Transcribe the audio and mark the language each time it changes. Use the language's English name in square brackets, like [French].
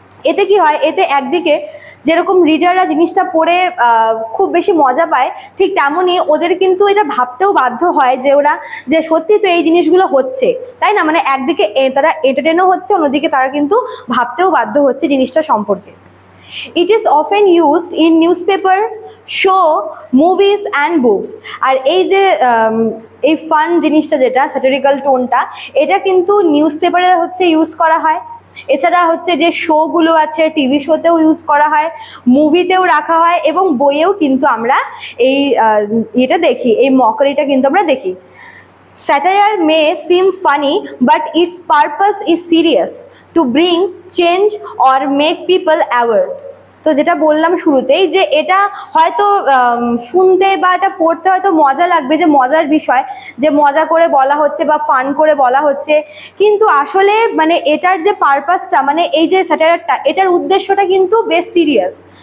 [Bangla] এতে কি হয়, এতে একদিকে যেরকম রিডাররা জিনিসটা পড়ে খুব বেশি মজা পায়, ঠিক তেমনই ওদের কিন্তু এটা ভাবতেও বাধ্য হয় যে ওরা যে সত্যি তো এই জিনিসগুলো হচ্ছে, তাই না? মানে একদিকে তারা এন্টারটেনও হচ্ছে, অন্যদিকে তারা কিন্তু ভাবতেও বাধ্য হচ্ছে জিনিসটা সম্পর্কে। [English] It is often used in newspaper, show, movies and books. [Bangla] আর এই যে এই ফান জিনিসটা যেটা স্যাটিরিক্যাল টোনটা, এটা কিন্তু নিউজ পেপারে হচ্ছে ইউজ করা হয়, এছাড়া হচ্ছে যে শোগুলো আছে টিভি শোতেও ইউজ করা হয়, মুভিতেও রাখা হয়, এবং বইয়েও কিন্তু আমরা এই এটা দেখি, এই মকারিটা কিন্তু আমরা দেখি। [English] Satire may seem funny, but its purpose is serious, to bring change or make people aware. [Bangla] তো যেটা বললাম শুরুতেই যে এটা হয়তো শুনতে বা এটা পড়তে হয়তো মজা লাগবে, যে মজার বিষয়, যে মজা করে বলা হচ্ছে বা ফান করে বলা হচ্ছে, কিন্তু আসলে মানে এটার যে পারপাসটা, মানে এই যে স্যাটায়ারটা, এটার উদ্দেশ্যটা কিন্তু বেশ সিরিয়াস।